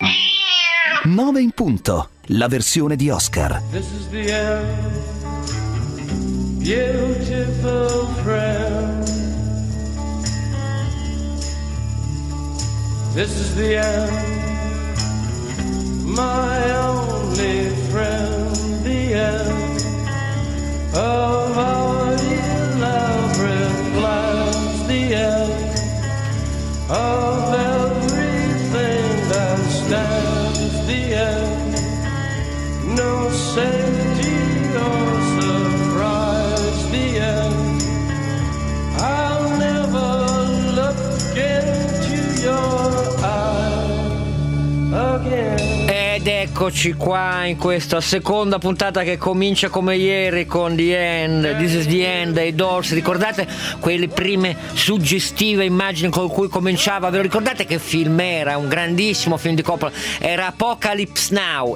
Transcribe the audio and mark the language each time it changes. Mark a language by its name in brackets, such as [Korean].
[Italian] 9 in punto, la versione di Oscar. [English] This is the end, beautiful friend. This is the end, my only friend, the end of our elaborate plans, the end of everything that stands, the end, no safety or surprise, the end. I'll never look into your eyes again. [Italian] Ed eccoci qua in questa seconda puntata che comincia come ieri con The End, This is the End, i Doors. Ricordate quelle prime suggestive immagini con cui cominciava? Ve lo ricordate che film era? Un grandissimo film di Coppola. Era Apocalypse Now.